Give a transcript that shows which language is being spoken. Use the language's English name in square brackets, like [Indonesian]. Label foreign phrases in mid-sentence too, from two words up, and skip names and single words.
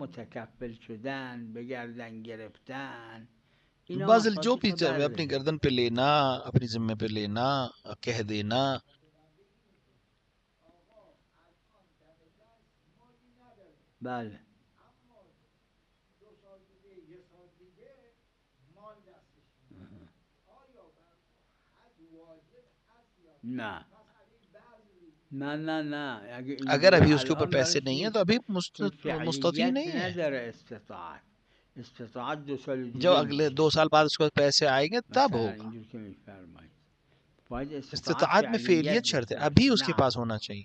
[Urdu] بذل جو بھی اپنی گردن پہ لینا، اپنی ذمہ پہ لینا، کہہ دینا، [Persian] بله نه نه نه نه [Urdu] اگر ابھی اس کے اوپر پیسے نہیں ہیں تو ابھی مستطیع نہیں ہے۔ جب اگلے 2 سال بعد اس کو پیسے آئیں گے تب ہوگا۔ استطاعت میں فعلیت شرط ہے، ابھی اس کے پاس ہونا چاہیے۔